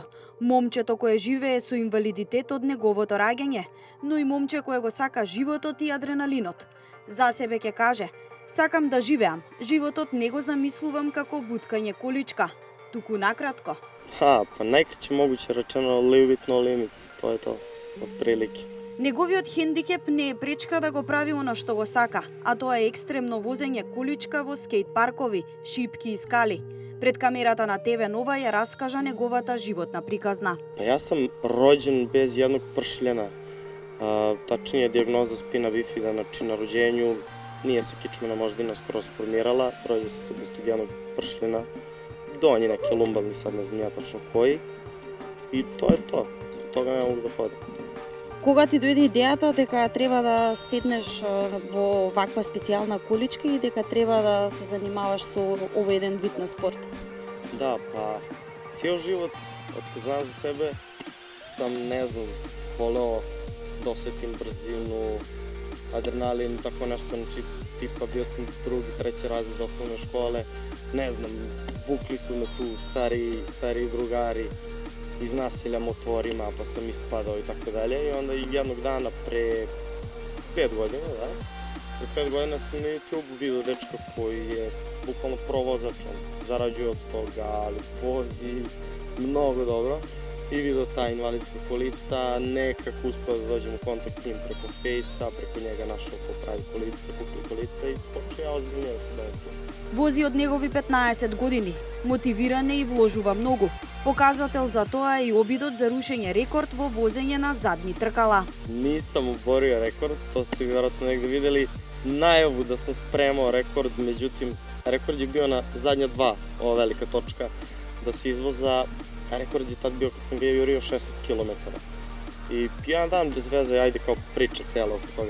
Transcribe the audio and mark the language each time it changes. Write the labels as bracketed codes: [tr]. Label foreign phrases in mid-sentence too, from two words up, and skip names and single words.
[mk] Момчето кое живее со инвалидитет од неговото раѓање, но и момче кое го сака животот и адреналинот. За себе ќе каже: сакам да живеам, животот не го замислувам како буткање количка, туку накратко. Па најкраće могуќе речено [en] live it no limits, [mk] тоа е тоа, отприлики. Неговиот хендикеп не е пречка да го прави она што го сака, а тоа е екстремно возење количка во скејт паркови, шипки и скали. Пред камерата на ТВ Нова ја раскажа неговата животна приказна. [sr] Па јас сам роđен без едnog пршљена. Тачнije дијагноза спина бифида, значи на роđењу nije se kičmena moždina skoro sformirala, rođen sam se bez tog jednog pršljena, donji neki lumbalni, sad ne znam ja tačno koji, i to je to, zbog toga ne mogu da hodim. [mk] Кога ти дојде идејата дека треба да седнеш во ваква специјална количка и дека треба да се занимаваш со овој еден вид на спорт? Да, па цел живот, откад знам за себе, [sr] sam, ne znam, voleo da osetim brzinu, adrenalin, tako nešto, znači tipa bio sam drugi, treći razred osnovne škole, ne znam, vukli su me tu stariji drugari iz nasilja motorima, pa sam ispadao i tako dalje. I onda jednog dana pre 5 godina, pre 5 godina sam na YouTube vidio dečka koji je bukvalno provozač, on zarađuje od toga, ali vozi mnogo dobro. I vidio ta invalidska kolica, nekako uspeo da dođem u kontakt s njim preko Fejsa, preko njega našao ko pravi kolice, kupio kolica i počeo ja ozbiljnije da se bavim tu. [mk] Вози од негови 15 години, мотивиран е и вложува многу. Показател за тоа е и обидот за рушење рекорд во возење на задни тркала. [sr] Nisam oborio rekord, to ste vjerojatno negde videli, najavu da sam spremao rekord, međutim, rekord je bio na zadnja dva, ova velika točka, da se izvoza. Rekord je tad bio kad sam ga jurio 16 km. I jedan dan bez veze, ajde kao priča cijela oko toga.